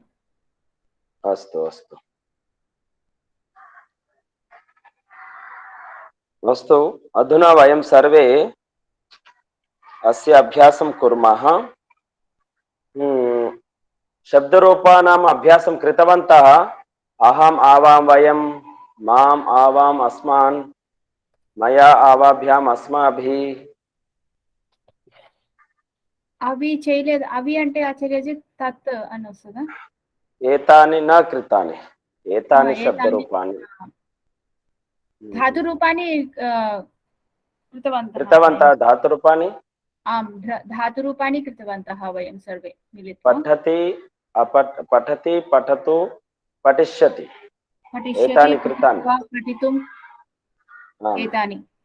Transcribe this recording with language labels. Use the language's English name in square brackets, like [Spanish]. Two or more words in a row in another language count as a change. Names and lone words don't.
[Sanskrit] अस्तु अस्तु अस्तु, अधुना वयं सर्वे अस्य अभ्यासं कुर्मः। शब्दरूपाणाम् अभ्यासं कृतवन्तः। अहम् आवां वयं, माम् आवाम् अस्मान्, मया आवाभ्याम् अस्माभिः। [Telugu] అవి చేయలేదు. అవి అంటే ఆచార్యజీ తత్ అని వస్తుందా? [Sanskrit] ఏతాని న కృతాని, ఏతాని శబ్దరూపాణి. धातुरूपाणि कृतवन्तः। धातुरूपाणि धातुरूपाणि कृतवन्तः वयं सर्वे मिलित्वा। पठति, पठति, पठतु, पठिष्यति, एतानि कृतानि। पठितुम् एतानि